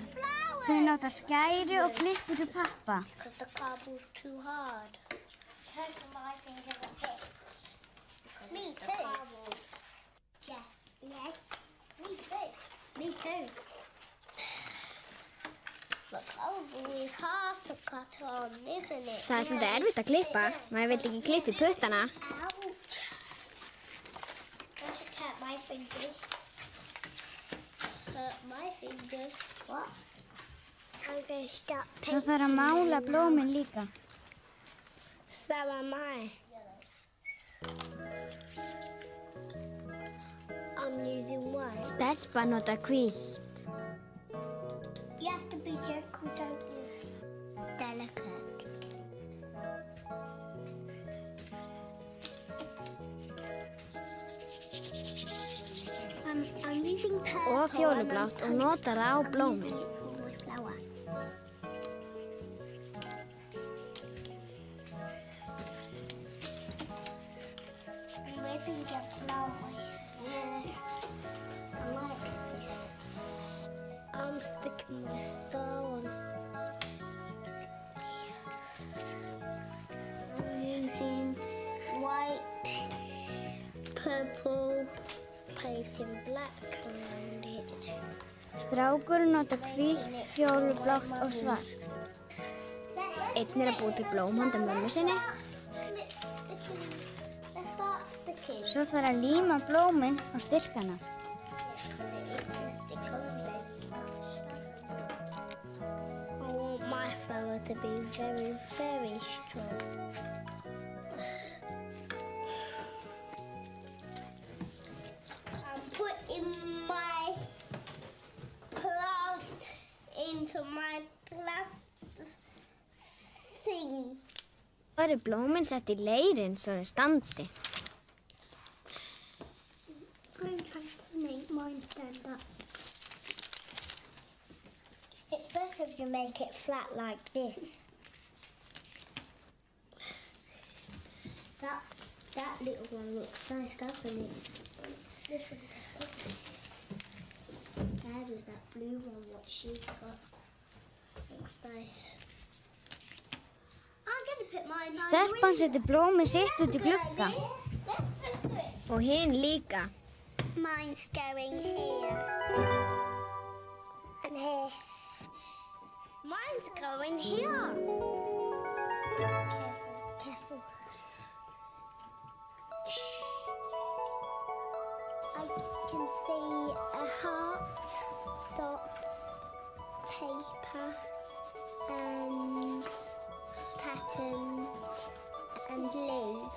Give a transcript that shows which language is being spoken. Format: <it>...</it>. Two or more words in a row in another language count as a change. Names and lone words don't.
<is>Þau nota skæri og klippur til pappa.</is> <en>Because the cardboard's too hard. Because my finger fits. Me too. Yes. Me too. Me too. The cardboard is hard to cut on, isn't it?</en> <is>Það svolítið erfitt að klippa. Maður vill ekki klippa í puttana.</is> <en>Ouch. I should cut my fingers. My fingers. What? I'm going to start painting.</en> <is>Svo þarf að mála blómin líka.</is> <en>So am I. I'm using white.</en> <is>Stelpa nota hvítt.</is> <en>You have to be gentle, don't you? Delicate. I'm using purple.</en> <is>Og fjólublátt og notar það á blómin.</is> <en>I'm waiting to flower. I like this. I'm sticking my star on. I'm using white, purple, painting black around it.</en> <is>Strákurinn notar hvítt, fjólublátt og svart. Einn að búa til blóm handa mömmu sinni. Svo þarf að líma blómin á styrkana.</is> <en>I want my flower to be very, very strong. I'm putting my plant into my plastic thing.</en> <is>Svo eru blómin sett í leirinn svo þau standi.</is> <en>I'm trying to make mine stand up. It's best if you make it flat like this. That little one looks nice, doesn't it? This one is sad as that blue one, what she's got. Looks nice.</en> <is>Stelpan setur blómið sitt út í glugga. Og hin líka.</is> <en>Mine's going here. And here. Mine's going here. Careful. I can see a heart, dots, paper, and patterns, and leaves.</en>